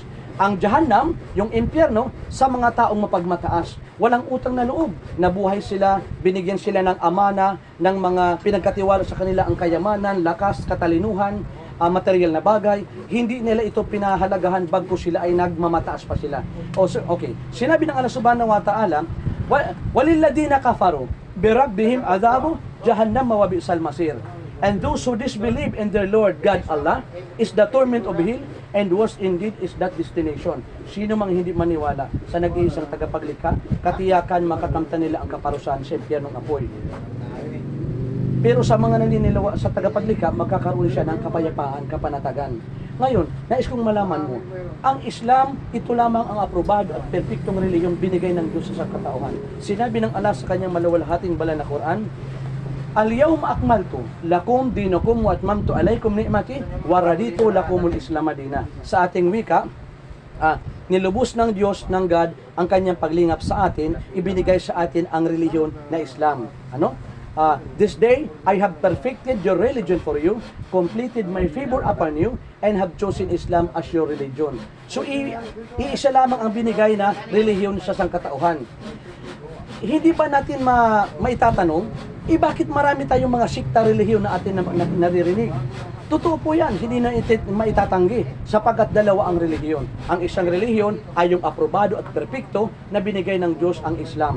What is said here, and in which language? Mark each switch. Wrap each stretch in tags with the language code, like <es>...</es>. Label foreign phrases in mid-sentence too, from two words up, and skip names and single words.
<tl>Ang Jahannam, yung impyerno, sa mga taong mapagmataas. Walang utang na loob. Nabuhay sila, binigyan sila ng amana, ng mga pinagkatiwala sa kanila ang kayamanan, lakas, katalinuhan, material na bagay. Hindi nila ito pinahalagahan bagko sila ay nagmamataas pa sila. Okay. Sinabi ng Allah</tl> <ar>سبحانه وتعالى, وَلِلَّذِينَ كَفَرُوا بِرَبِّهِمْ عَذَابُ جَهَنَّمَ وَبِئْسَ الْمَصِيرُ.</ar> <en>And those who disbelieve in their Lord God Allah is the torment of hell, and worse indeed is that destination.</en> <tl>Sino mang hindi maniwala sa nag-iisang tagapaglikha, katiyakan makakamtan nila ang kaparusahan sa impyernong apoy. Pero sa mga naninilawa sa tagapaglikha, magkakaroon siya ng kapayapaan, kapanatagan. Ngayon, nais kong malaman mo, ang Islam, ito lamang ang aprobado at perpektong reliyong binigay ng Diyos sa katauhan. Sinabi ng Allah sa kanyang maluwalhating banal na Quran,</tl> <ar>اليوم أكملت لكم دينكم وأتممت عليكم نعمتي ورضيت لكم الإسلام دينا.</ar> <tl>Sa ating wika, nilubos ng Diyos, ng God, ang kanyang paglingap sa atin, ibinigay sa atin ang relihiyon na Islam.</tl> <en>This day, I have perfected your religion for you, completed my favor upon you, and have chosen Islam as your religion.</en> <tl>So, iisa lamang ang binigay na relihiyon sa sangkatauhan. Hindi ba natin maitatanong, bakit marami tayong mga sikta relihiyon na atin naririnig? Totoo po yan, hindi na maitatanggi, sapagkat dalawa ang relihiyon. Ang isang relihiyon ay yung aprobado at perpekto na binigay ng Diyos, ang Islam.</tl>